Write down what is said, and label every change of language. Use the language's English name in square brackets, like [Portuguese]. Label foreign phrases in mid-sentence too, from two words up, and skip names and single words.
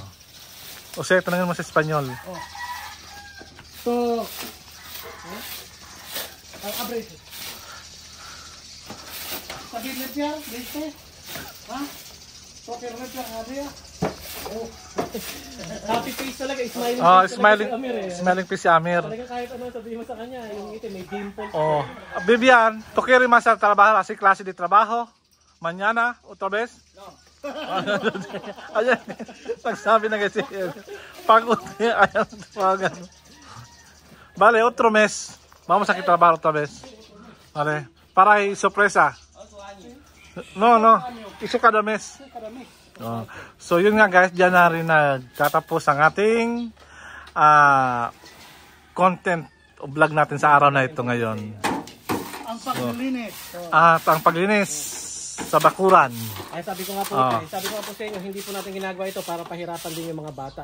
[Filipino] O siya, tanongin mo sa Espanyol. [Spanish] So, abre. [Filipino] Sabi niya, ¿viste? Ha? Toker niya, Adria. [English] Happy face talaga, smiling Oh, face smiling, [Filipino] talaga si Amir eh. [English] smiling face si Amir. [Filipino] Talagang kahit ano sabihin mo sa kanya, yung itim, may dimple. [Spanish] Oh, Vivian, ¿tú quieres más al trabajo, así clase de trabajo? Mañana, otra vez? No. [Filipino] Ayan, nagsabi na kasi. Pagod niya, ayan, tawagan. [Spanish] Vale, otro mes. Vamos a trabajar otra vez. Vale, para sorpresa. No, iso kada mes. Oh. [Filipino] So yun nga guys, dyan na rin nagtatapos ang ating content o vlog natin sa araw na ito ngayon. Ang paglilinis. At ang paglinis sa bakuran. Ay sabi ko nga po, sa inyo, hindi po natin ginagawa ito para pahirapan din yung mga bata.